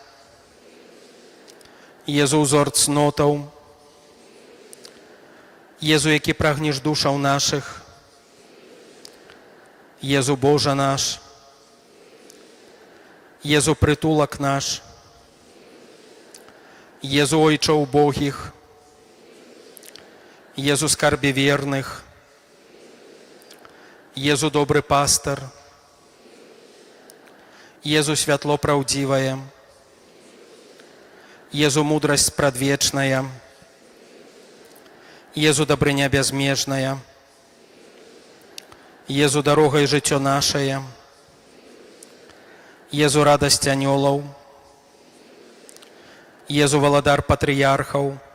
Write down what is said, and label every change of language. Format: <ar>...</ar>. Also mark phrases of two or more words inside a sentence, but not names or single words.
<pl>Jezu wzór cnotą, Jezu, jaki pragniesz duszą naszych, Jezu Boże nasz, Jezu przytulak nasz, Jezu Ojcze ubogich, Jezu skarbie wiernych, Jezu dobry paster,</pl> <be>Езу святло праўдзівае, Езу мудрасць прадвечная, Езу дабрыня бязмежная, Езу дарога і жыццё нашае, Езу радасць анёлаў, Езу валадар патрыярхаў,</be>